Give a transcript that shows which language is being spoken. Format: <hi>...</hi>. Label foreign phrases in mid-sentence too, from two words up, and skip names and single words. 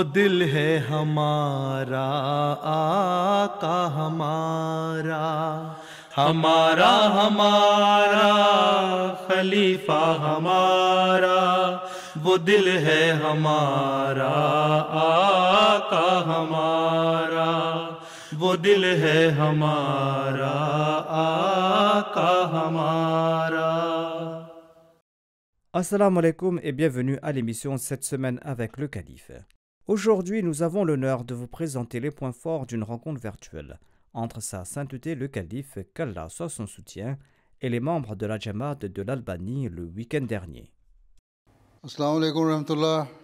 <ur>دل ہے ہمارا آقا ہمارا، ہمارا ہمارا خلیفہ ہمارا، وہ دل ہے ہمارا آقا ہمارا، وہ دل ہے ہمارا آقا ہمارا۔</ur> <ar>السلام عليكم</ar> <fr>et bienvenue à l'émission cette semaine avec le Calife. Aujourd'hui, nous avons l'honneur de vous présenter les points forts d'une rencontre virtuelle entre Sa Sainteté le Calife, qu'Allah soit son soutien, et les membres de la Jamaat de l'Albanie le week-end dernier.</fr> <ar>السلام عليكم ورحمة الله.</ar>